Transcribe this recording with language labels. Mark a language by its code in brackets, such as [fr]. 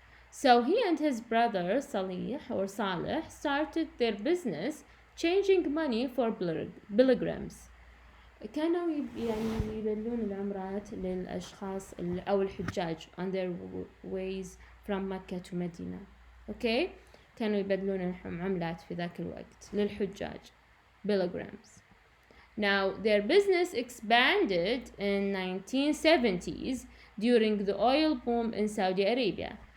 [en] So he and his brother Salih started their business changing money for pilgrims. [ar] كانوا يعني يبلون العمرات للأشخاص أو الحجاج [en] on their ways from Mecca to Medina. Okay? [ar] كانوا يبدلون عملات في ذاك الوقت للحجاج pilgrims. [en] Now their business expanded in 1970s during the oil boom in Saudi Arabia.